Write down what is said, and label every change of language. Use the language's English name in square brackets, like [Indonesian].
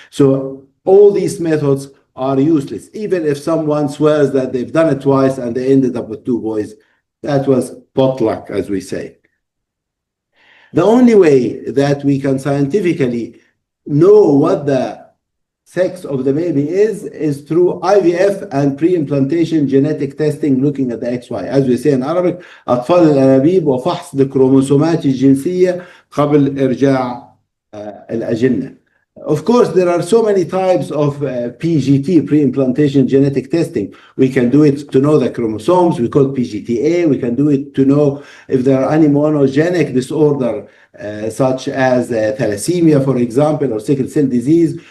[English] So all these methods are useless. Even if someone swears that they've done it twice and they ended up with 2 boys, that was potluck, as we say. The only way that we can scientifically know what the sex of the baby is through IVF and pre-implantation genetic testing looking at the XY. As we say in Arabic, [Arabic] أطفال الانابيب وفحص الكروموسومات الجنسية قبل إرجاع الأجنة. [English] Of course, there are so many types of PGT, pre-implantation genetic testing. We can do it to know the chromosomes, we call it PGTA. We can do it to know if there are any monogenic disorder such as thalassemia, for example, or sickle cell disease.